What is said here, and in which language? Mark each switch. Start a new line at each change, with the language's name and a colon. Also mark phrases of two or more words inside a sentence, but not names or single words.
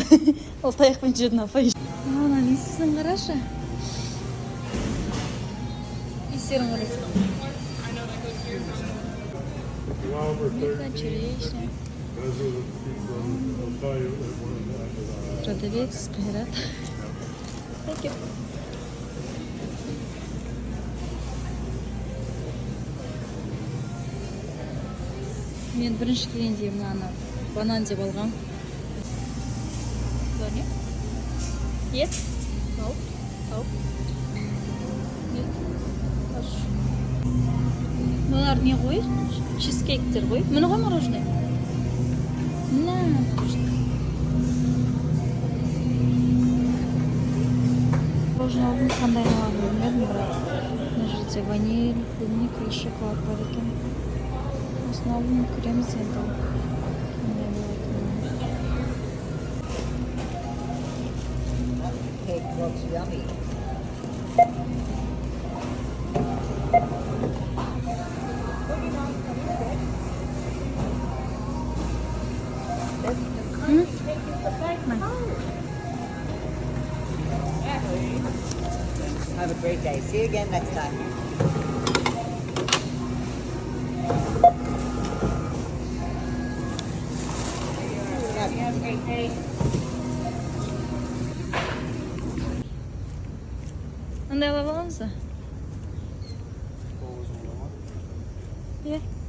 Kazakh: Ол таяқпен жүретін апай. Ананың иісін қарашы. Иістерін қарайсың. Черешня. Продавец, Кайрат.
English: Thank you.
Kazakh: Мен бірінші келгенде мынаны банан деп алғам. Бұлар не? Ет? Тауық? Ет? Аш. Бұлар не ғой? Чизкейктер ғой? Мұны ғой мороженое? Мына мороженое. Мороженое алдым, қандай алғанын білмедім, бірақ мына жерде ваниль,
Russian: клубника и шоколад
Kazakh: бар екен. Осыны алдым, көреміз енді.
English: Cake looks yummy. Have a great day. See you again next time. Have a great day.
Kazakh: Андай алып аламыз ба? Иә.